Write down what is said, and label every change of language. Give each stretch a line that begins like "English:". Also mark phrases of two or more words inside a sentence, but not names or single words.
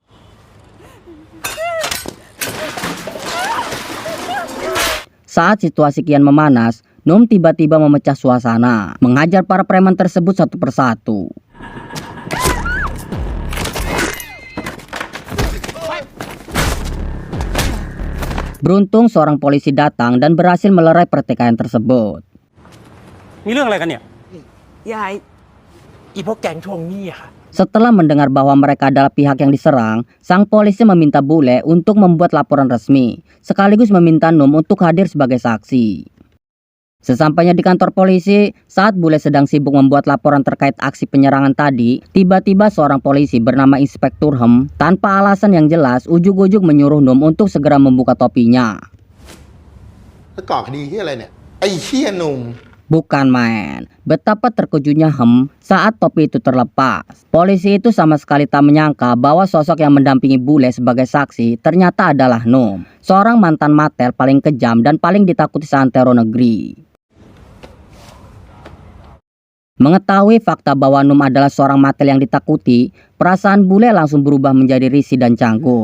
Indonesian: Saat situasi kian memanas, Num tiba-tiba memecah suasana, menghajar para preman tersebut satu persatu. Beruntung seorang polisi datang dan berhasil melerai pertikaian tersebut.
Thai: มีเรื่องอะไรกันเนี่ย ยายอีพวกแก๊งทวงหนี้อะค่ะ
Indonesian: Setelah mendengar bahwa mereka adalah pihak yang diserang, sang polisi meminta Bule untuk membuat laporan resmi, sekaligus meminta Num untuk hadir sebagai saksi. Sesampainya di kantor polisi, saat Bule sedang sibuk membuat laporan terkait aksi penyerangan tadi, tiba-tiba seorang polisi bernama Inspektur Hem, tanpa alasan yang jelas, ujug-ujug menyuruh Num untuk segera membuka topinya.
Thai: แล้วก่อคดีที่อะไรเนี่ยไอ้เหี้ยหนุ่ม
Indonesian: Bukan main. Betapa terkejutnya Hem saat topi itu terlepas. Polisi itu sama sekali tak menyangka bahwa sosok yang mendampingi Bule sebagai saksi ternyata adalah Num, seorang mantan matel paling kejam dan paling ditakuti seantero negeri. Mengetahui fakta bahwa Num adalah seorang matel yang ditakuti, perasaan Bule langsung berubah menjadi risih dan canggung.